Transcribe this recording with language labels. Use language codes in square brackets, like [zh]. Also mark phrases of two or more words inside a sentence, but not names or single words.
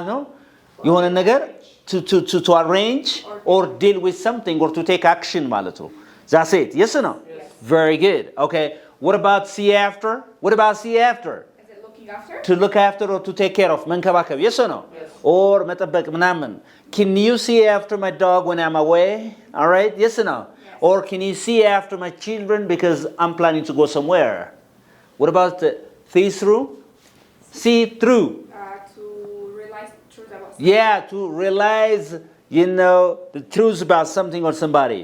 [en] No? [am] የሆነ ነገር [en] to arrange or deal with something or to take action [am] ማለት ነው. [en] That's it. Yes or no? Yes. Very good. Okay. What about see after? What about see after? Is it looking after? To look after or to take care of. መንከባከብ. Yes or no? Yes. [am] Or መጠበቅ ምናምን. [en] Can you see after my dog when I'm away? All right? Yes or no? Yes. Or can you see after my children because I'm planning to go somewhere? What about see through? See through. To realize truth about something. Yeah, to realize, the truth about something or somebody.